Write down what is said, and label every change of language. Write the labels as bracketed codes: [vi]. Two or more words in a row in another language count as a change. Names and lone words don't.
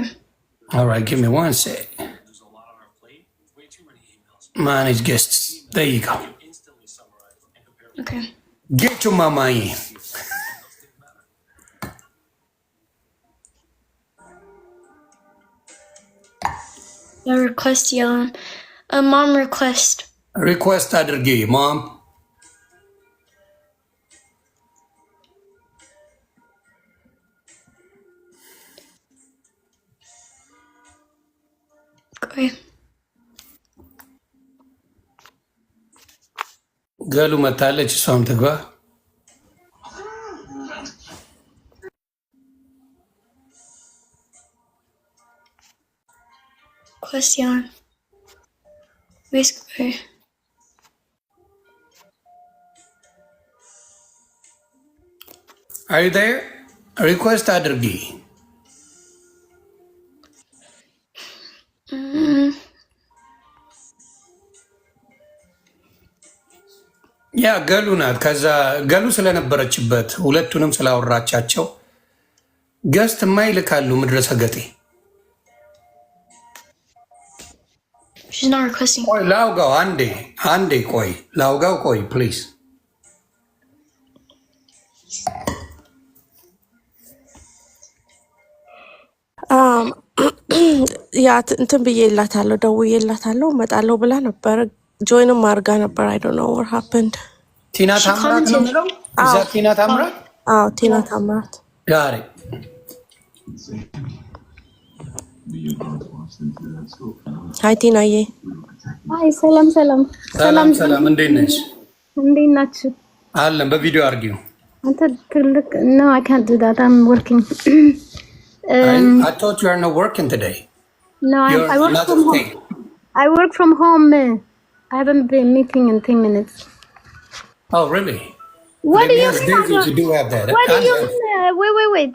[en] All right, give me 1 sec. Manage guests. There you go. Okay. Get your mama in. A request yelling. A mom request. Request አድርጊ mom. Okay. [am] ገሉ መታለች፣ እሷም ትግባ። [en] Question. Basically. Are you there? [am] Request አድርጊ። ያ ገሉ ናት። ከዛ ገሉ ስለነበረችበት ሁለቱንም ስላወራቻቸው ገስት ማይልካሉ ምድረሰ ገጤ [en] She's not requesting. [am] ቆይ ላውጋው አንዴ ቆይ ላውጋው ቆይ ፕሊዝ። ያ እንትን ብዬላታለሁ፣ ደውዬላታለሁ፣ እመጣለሁ ብላ ነበር። ጆይንም አድርጋ ነበር። [en] I don't know what happened። [am] ቲና ታምራት ነው የሚለው እዛ። ቲና ታምራት? አዎ ቲና ታምራት ዛሬ አይ ቲናዬ፣ አይ ሰላም ሰላም ሰላም ሰላም፣ እንዴት ነሽ? እንዴት ናችሁ? አለን። በቪዲዮ አድርጊው አንተ ትልቅ ነው። [en] I can't do that. I'm working. I thought you are not working today. No, I work from home. I work from home. I haven't been meeting in 10 minutes. Oh, really? What do you mean? You do have that. What do you mean? Wait.